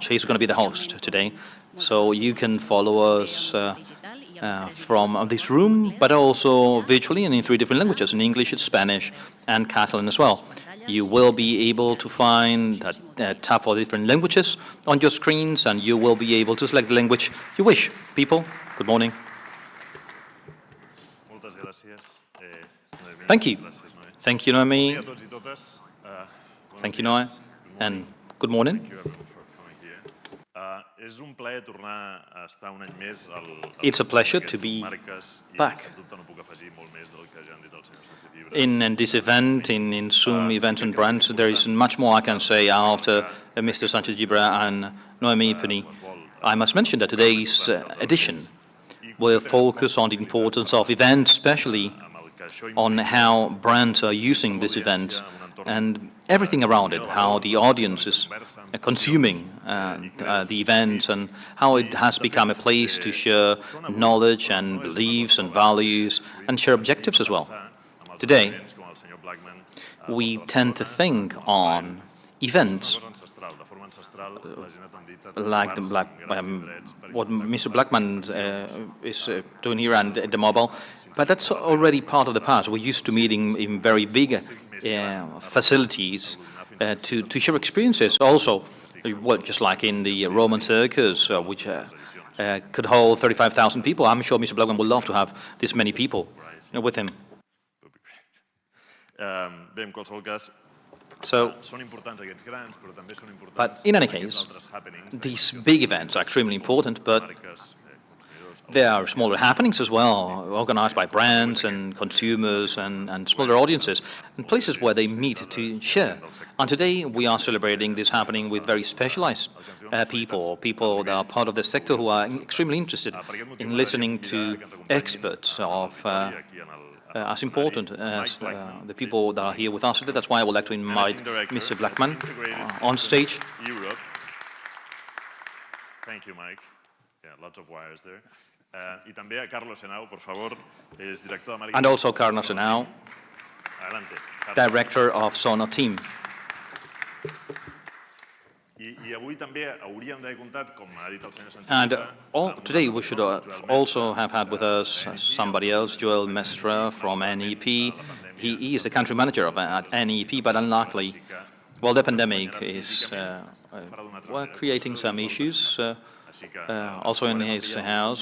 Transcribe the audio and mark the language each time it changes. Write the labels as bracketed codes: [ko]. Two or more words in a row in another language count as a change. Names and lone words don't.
[en] He's going to be the host today. So you can follow us from this room, but also virtually and in 3 different languages, in English, Spanish, and Catalan as well. You will be able to find that tab for different languages on your screens, and you will be able to select the language you wish. People, good morning. [ca] Moltes gràcies. Noemí. [en] Thank you. [ca] Gràcies, Noé. [en] Thank you, Noemi. [ca] Bon dia a tots i totes. Buenos [en] Thank you, Noe. días. And good morning. Thank you everyone for coming here. [ca] És un plaer tornar a estar un any més al [en] It's a pleasure to be [ca] marques i [en] back. [ca] sens dubte no puc afegir molt més del que ja han dit el senyor Sánchez Llibre. [en] In this event, in Zoom events and brands, there isn't much more I can say after Mr. Sanchez Gibra and Noemi Puni. I must mention that today's edition will focus on the importance of events, especially [ca] Amb el que això [en] on how brands are using this event and everything around it, how the audience is consuming the events and how it has become a place to share knowledge and beliefs and values and share objectives as well. Today, [ca] implica com el senyor Blackman [en] we tend to think on events [ca] de forma ancestral, la gent ha tendit a [en] like the [ca] trobar-se en grans indrets per [en] what Mr. Blackman is doing here and the mobile, but that's already part of the past. We used to meet in very big facilities to share experiences. Also, well, just like in the Roman circus, which could hold 35,000 people. I'm sure Mr. Blackman would love to have this many people with him. [ca] Bé, en qualsevol cas, [en] So, [ca] són importants aquests grans, però també són importants [en] but in any [ca] aquests [en] case, [ca] altres happenings. [en] these big events are extremely important, but [ca] Marques, consumidors, [en] there are smaller happenings as well, organized by brands and consumers and smaller audiences, and places where they meet to share. And today we are celebrating this happening with very specialized people that are part of the sector who are extremely interested in listening to experts of as important as the people that are here with us today. That's why I would like to invite Mr. Blackman on stage. Europe. Thank you, Mike. Yeah, lots of wires there. [ca] I també a Carlos Henao, [es] por favor, [ca] és director de màrqueting. [en] And also Carlos Henao, Adelante. director of Sono Team. [ca] I avui també hauríem d'haver comptat, com ha dit el senyor Sánchez. [en] And today we should also have had with us somebody else, Joel Mestre from NEP. He is the country manager at NEP, but unluckily, well, the pandemic is creating some issues also in his house.